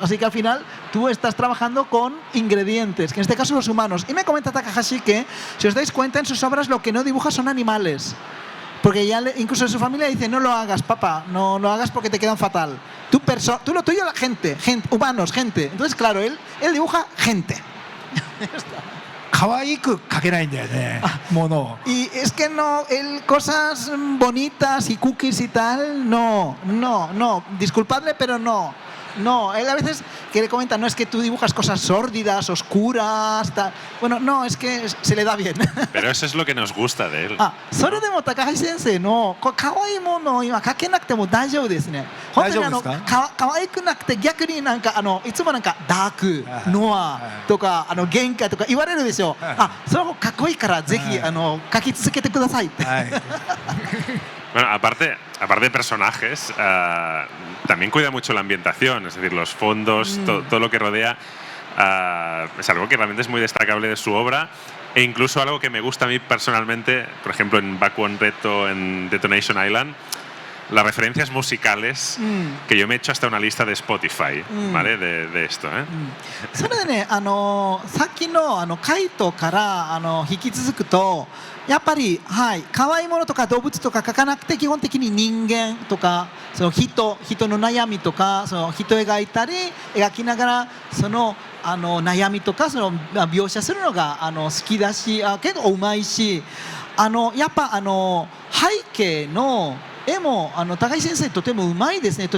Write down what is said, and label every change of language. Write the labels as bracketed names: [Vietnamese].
[Spanish] Así que al final tú estás trabajando con ingredientes, que en este caso los humanos. Y me comenta Takahashi que, si os dais cuenta, en sus obras lo que no dibuja son animales. Porque ya incluso en su familia dice, no lo hagas, papá, no lo hagas porque te quedan fatal. Tú lo tuyo, la gente, humanos, gente. Entonces, claro, él dibuja gente. [Japanese] 可愛く描けないんだよね、ものを。 [Spanish] Y es que no, él cosas bonitas y cookies y tal, no, disculpadle, pero no. No, él a veces que le comenta, no es que tú dibujas cosas sórdidas, oscuras, tal. Bueno, no, es que se le da bien. Pero eso es lo que nos gusta de él. [Japanese] それでも高橋先生のこう可愛いものを今描けなくても大丈夫ですね。本当に大丈夫です可愛くなくて逆になんかいつもなんかダーク、ノアとか限界とか言われるでしょ。それもかっこいいからぜひ描き続けてくださいって。はい。 [Spanish] Bueno, aparte de personajes, también cuida mucho la ambientación, es decir, los fondos, todo lo que rodea, es algo que realmente es muy destacable de su obra, e incluso algo que me gusta a mí personalmente, por ejemplo en Back One Reto, en Detonation Island, las referencias musicales, que yo me he hecho hasta una lista de Spotify, ¿vale? De esto, ¿eh? [Japanese] それでね、さっきのカイトから引き続くと、やっぱり、はい、可愛いものとか動物とか描かなくて基本的に人間とかその人の悩みとかその人を描いたり描きながらその悩みとかその描写するのが好きだし結構うまいしやっぱ背景の絵も高橋先生とてもうまいですね。